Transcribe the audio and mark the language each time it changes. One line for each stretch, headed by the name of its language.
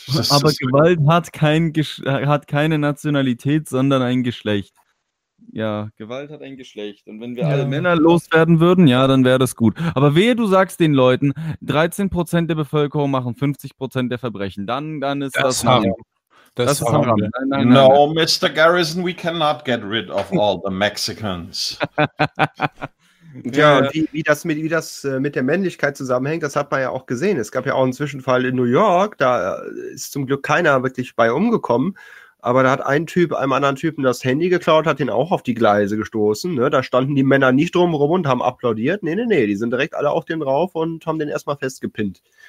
German: Aber Gewalt hat keine Nationalität, sondern ein Geschlecht. Ja, Gewalt hat ein Geschlecht. Und wenn wir alle Männer loswerden würden, ja, dann wäre das gut. Aber wehe, du sagst den Leuten, 13% der Bevölkerung machen 50% der Verbrechen. Dann ist das Haram. Das ist Haram.
English: No, Mr. Garrison, we cannot get rid of all the Mexicans.
German: Ja, wie das mit der Männlichkeit zusammenhängt, das hat man ja auch gesehen. Es gab ja auch einen Zwischenfall in New York, da ist zum Glück keiner wirklich bei umgekommen. Aber da hat ein Typ einem anderen Typen das Handy geklaut, hat ihn auch auf die Gleise gestoßen. Ne? Da standen die Männer nicht drumherum und haben applaudiert. Nee, die sind direkt alle auf den drauf und haben den erstmal festgepinnt.